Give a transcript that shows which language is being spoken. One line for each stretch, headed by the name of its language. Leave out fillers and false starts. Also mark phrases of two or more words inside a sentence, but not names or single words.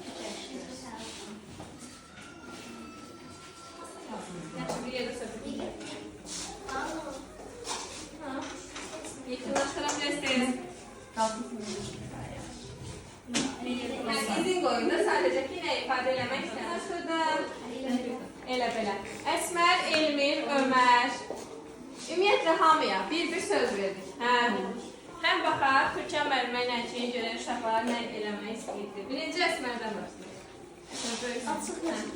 Turkish: Bir yere sökün. Yakınlaştırabilirsiniz. Yani izin koyun da sadece yine ifade
Azerbaijani: eləmək istəyirəm. Şurada elə belə. Əsmər, Elmir, Ömər. Ümumiyyətlə hamıya bir söz verdik. Həm baxaq, Türkan müəllimə nəticəyə görə uşaqlar nə eləmək istəyirdi. Birinci Əsmərdən başlayaq.